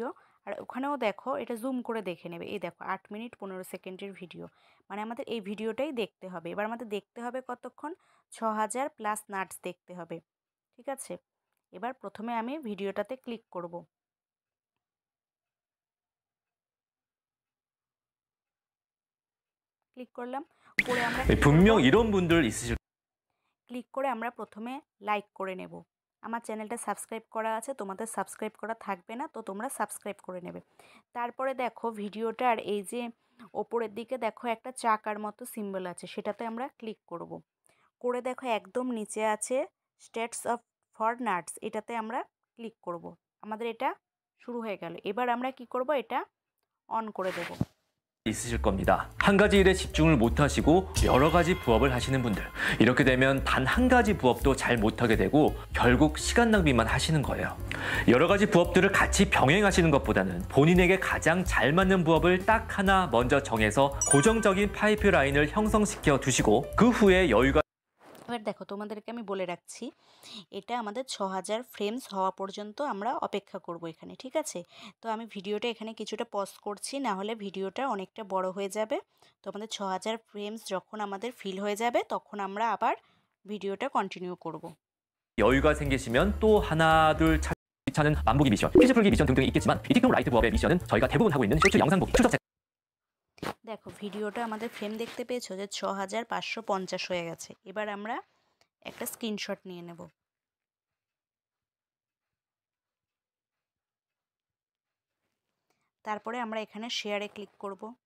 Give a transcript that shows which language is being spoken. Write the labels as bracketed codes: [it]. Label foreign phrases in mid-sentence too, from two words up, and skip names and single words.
[bn] আর ওখানেও দেখো এটা জুম করে দেখে নেবে, এই দেখো 8 মিনিট 15 সেকেন্ডের ভিডিও, মানে আমাদের এই ভিডিওটাই দেখতে হবে। এবার আমাদের দেখতে হবে কতক্ষণ, 6000 [en] plus nuts [bn] দেখতে হবে। ঠিক আছে, এবার প্রথমে আমি ভিডিওটাতে ক্লিক করব। ক্লিক করলাম, করে আমরা [ko] 분명 이런 분들 있으실 [bn] ক্লিক করে আমরা প্রথমে লাইক করে নেব। আমার চ্যানেলটা সাবস্ক্রাইব করা আছে, তোমাদের সাবস্ক্রাইব করা থাকবে না, তো তোমরা সাবস্ক্রাইব করে নেবে। তারপরে দেখো ভিডিওটার এই যে ওপরের দিকে দেখো একটা চাকার মতো সিম্বল আছে, সেটাতে আমরা ক্লিক করব। করে দেখো একদম নিচে আছে [en] stats of for nuts, [bn] এটাতে আমরা ক্লিক করব। আমাদের এটা শুরু হয়ে গেল। এবার আমরা কি করব, এটা অন করে দেব। [ko] 있으실 겁니다. 한 가지 일에 집중을 못하시고 여러 가지 부업을 하시는 분들, 이렇게 되면 단 한 가지 부업도 잘 못하게 되고 결국 시간 낭비만 하시는 거예요. 여러 가지 부업들을 같이 병행하시는 것보다는 본인에게 가장 잘 맞는 부업을 딱 하나 먼저 정해서 고정적인 파이프라인을 형성시켜 두시고 그 후에 여유가 [bn] এবার এবার দেখো তোমাদেরকে আমি বলে রাখছি, এটা আমাদের 6000 ফ্রেমস হওয়া পর্যন্ত আমরা অপেক্ষা করব এখানে, ঠিক আছে? তো আমি ভিডিওটা এখানে কিছুটা পজ করছি, না হলে ভিডিওটা অনেকটা বড় হয়ে যাবে। তো আমাদের 6000 ফ্রেমস যখন আমাদের ফিল হয়ে যাবে তখন আমরা আবার ভিডিওটা কন্টিনিউ করব। [ko] 여유가 생기시면 또 하나 둘 차는 만보기 미션, 퀴즈 풀기 미션 등등이 있겠지만 이 틱톡 라이트 부업의 미션은 저희가 대부분 하고 있는 쇼츠 영상 보기, 출석 [bn] দেখো ভিডিওটা আমাদের ফ্রেম দেখতে পেয়েছো যে 6550 হয়ে গেছে। এবার আমরা একটা স্ক্রিনশট নিয়ে নেব। তারপরে আমরা এখানে শেয়ারে ক্লিক করব।